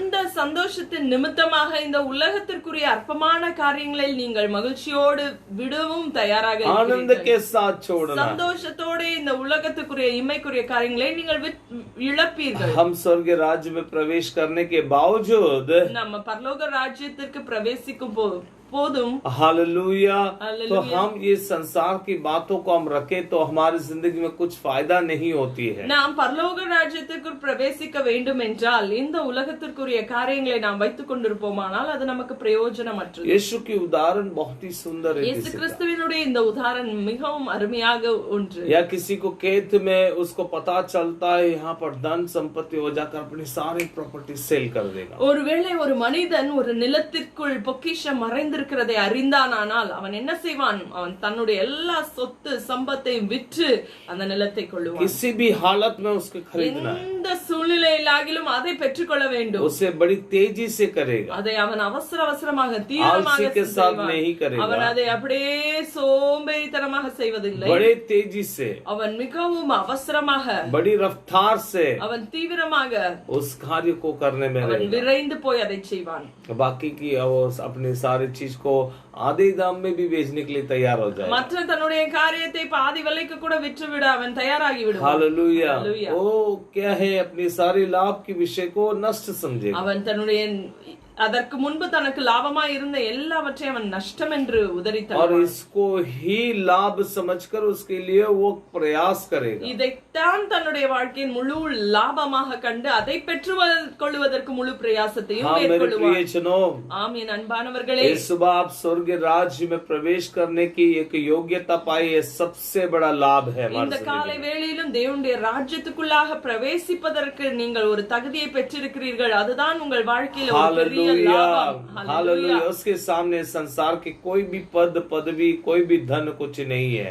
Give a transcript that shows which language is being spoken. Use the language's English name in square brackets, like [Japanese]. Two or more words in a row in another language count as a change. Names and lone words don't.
[Tamil] அந்த சந்தோஷத்தின் நிமித்தமாக இந்த உலகத்திற்குரிய அற்பமான காரியங்களில் நீங்கள் மகிழ்ச்சியோடு விடவும் தயாராக [Hindi] आनंद [Tamil] இருக்கிறீர்கள். [Hindi] के साथ छोड़ना। [Tamil] சந்தோஷத்தோட இந்த உலகத்துக்குரிய இம்மைக்குரிய காரியங்களை நீங்கள் இழப்பீர்கள். [Hindi] हम स्वर्गीय राज्य में प्रवेश करने के बावजूद [Tamil] நம்ம பரலோக ராஜ்யத்திற்கு பிரவேசிக்கும் போதும் [Hindi] हालेलुया, तो हालेलुया। हम ये संसार की बातों को हम रखें तो हमारी जिंदगी में कुछ फायदा नहीं होती है। [Tamil] நாம் பரலோக ராஜ்யத்திற்குள் பிரவேசிக்க வேண்டும் என்றால் இந்த உலகத்திற்குரிய காரியங்களை நாம் வைத்துக் கொண்டிருப்போமானால் அது நமக்கு பிரயோஜனமற்றது. [Hindi] यीशु की उदाहरण बहुत ही सुंदर है। [Tamil] இயேசு கிறிஸ்துவினுடைய இந்த உதாரணம் மிகவும் அருமையாக ஒன்று. [Hindi] या किसी को खेत में उसको पता चलता है यहाँ पर धन संपत्ति हो जाकर अपनी सारी [English] property sell [Hindi] कर देगा। [Tamil] ஒருவேளை ஒரு மனிதன் ஒரு நிலத்திற்குள் பொக்கிஷம் மறைந்திருக்கிறதை அறிந்தானால் அவன் என்ன செய்வான்? அவன் தன்னுடைய எல்லா சொத்து சம்பத்தையும் விற்று அந்த நிலத்தை கொள்ளுவான். [Hindi] किसी भी हालत में उसको खरीदना है, [Tamil] எந்த சூழ்நிலையிலாகிலும் அதை பெற்றுக்கொள்ள வேண்டும். [Hindi] उसे बड़ी तेजी से करेगा, [Tamil] அதை அவன் அவசர அவசரமாக தீவிரமாக [Hindi] आलसी के साथ [Tamil] செய்வான். [Hindi] नहीं करेगा, [Tamil] அவன் அதை அப்படியே சோம்பேறித்தனமாக செய்வதில்லை. [Hindi] बड़े तेजी से, [Tamil] அவன் மிகவும் அவசரமாக, [Hindi] बड़ी रफ्तार से [Tamil] அவன் தீவிரமாக, [Hindi] उस कार्य को करने में [Tamil] அவன் [Hindi] रहेगा। [Tamil] விரைந்து போய் அதை செய்வான். [Hindi] बाकी की वो अपनी सारी चीज को आधे दाम में भी बेचने के लिए तैयार हो जाए। [Tamil] மற்ற தன்னுடைய காரியத்தை பாதி விலைக்கு கூட விற்றுவிட அவன் தயாராகி விடுவான். [Hindi] हालेलुया। हालेलुया। वो क्या है, अपनी सारी लाभ के विषय को नष्ट समझेगा। [Tamil] அவன் தன்னுடைய அதற்கு முன்பு தனக்கு லாபமா இருந்த எல்லாவற்றையும் அவன் நஷ்டம் என்று உதறி [Hindi] और [Tamil] தள்ளுவான். [Hindi] इसको ही लाभ समझकर उसके लिए वो प्रयास करेगा। [Tamil] இதைத்தான் தன்னுடைய வாழ்க்கையின் முழு லாபமாக கண்டு அதை பெற்று கொள்வதற்கு முழு பிரயாசத்தையும் [Hindi] हाँ मेरे [Tamil] மேற்கொள்வான். [Hindi] प्रियजनों, [Tamil] ஆம் என் அன்பானவர்களே, [Hindi] इस सुबह आप स्वर्गीय राज्य में प्रवेश करने की एक योग्यता पाई, ये सबसे बड़ा लाभ है हमारी [Tamil] இந்த காலை [Hindi] जिंदगी में। [Tamil] வேளையிலும் தேவனுடைய ராஜ்யத்துக்குள்ளாக பிரவேசிப்பதற்கு நீங்கள் ஒரு தகுதியை பெற்றிருக்கிறீர்கள். அதுதான் உங்கள் வாழ்க்கையில ஒரு பெரிய [Hindi] हालेलुया, [Tamil] லாபம். [Hindi] हालेलुया। उसके सामने संसार के कोई भी पद पदवी कोई भी धन कुछ नहीं है।